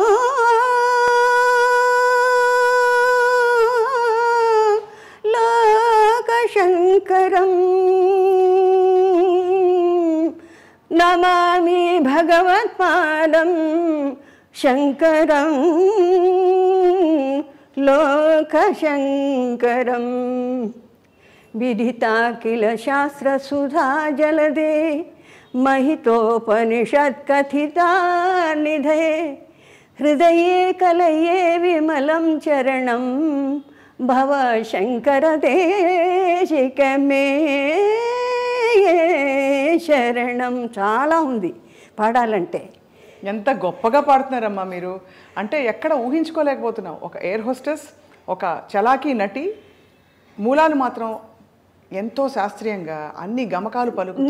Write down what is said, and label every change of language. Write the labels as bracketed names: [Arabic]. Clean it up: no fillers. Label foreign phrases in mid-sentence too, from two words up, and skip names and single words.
[Sanskrit] లోకశంకరం నమామి భగవత్పాదం శంకరం లోకశంకరం విదితాఖిల శాస్త్రసుధా జలదే महितोपनिषत्कथिता निधये हृदये कलये विमलं चरणं भव शङ्करदेशिकमे శరణం. [Telugu] చాలా ఉంది పాడాలంటే. ఎంత గొప్పగా పాడుతున్నారమ్మా మీరు. అంటే ఎక్కడ ఊహించుకోలేకపోతున్నాం. ఒక [English] air hostess, [Telugu] ఒక చలాకీ నటి, మూలాలు మాత్రం ఎంతో శాస్త్రీయంగా అన్ని గమకాలు పలుకుతుంది.